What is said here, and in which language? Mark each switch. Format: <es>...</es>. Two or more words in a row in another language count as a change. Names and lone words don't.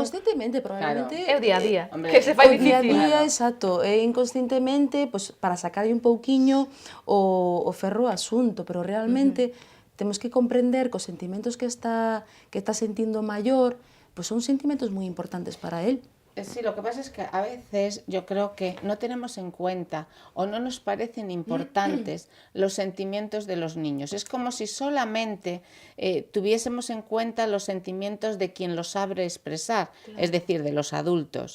<gl>Inconscientemente, probablemente... É o día a día, hombre, que se fai O día a difícil. día, exacto, inconscientemente, pues, para sacarlle un pouquiño o ferro ao asunto, pero realmente temos que comprender que os sentimentos que está sentindo o maior, pues son sentimentos moi importantes para él.</gl> <es>Sí, lo que pasa es que a veces yo creo que no tenemos en cuenta o no nos parecen importantes los sentimientos de los niños. Es como si solamente tuviésemos en cuenta los sentimientos de quien los sabe expresar, es decir, de los adultos.</es>